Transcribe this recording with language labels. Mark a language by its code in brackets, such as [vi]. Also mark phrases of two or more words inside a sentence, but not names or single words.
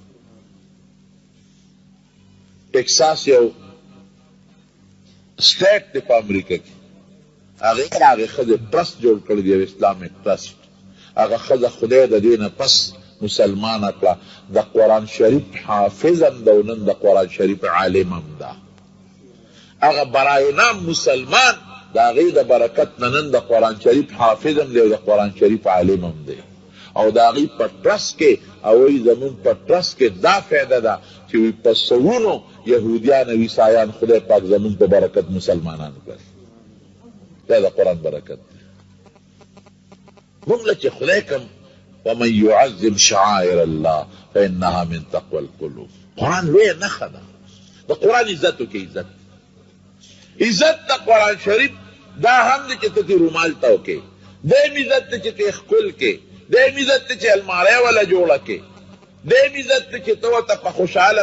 [ps] ټکساس یو سټیټ دی په امریکا کې هغې ښځې ټرسټ جوړ کړی دی یو [en] Islamic trust [ps] هغه ښځه خدای د دې نه پس مسلمانه کړه د قرآن شریف حافظ هم ده او نن د قرآن شریف عالم هم ده هغه برای نام مسلمان د هغې د برکت نه نن د قرآن شریف حافظ هم دی او د قرآن شریف عالم هم دی او د هغې په ټرسټ کې او وایي زمونږ په ټرسټ کې دا فایده ده چې وایي په سوونو یهودیان او عیسایان خدای پاک زمونږ په برکت مسلمانان کړل دا د قرآن برکت دی موږ له چې خدای کوم [ar] ومن يعظم شعائر الله فانها من تقوى القلوب [ps] قرآن لویه نښه ده د قرآن عزت وکړي عزت د قرآن شریف دا هم دی چې ته تې رومال ته وکړې دیم عزت دی چې ته ښکل کې دیم عزت دی چې الماری والا جوړه کې دیم عزت دی چې ته ورته په خوشحاله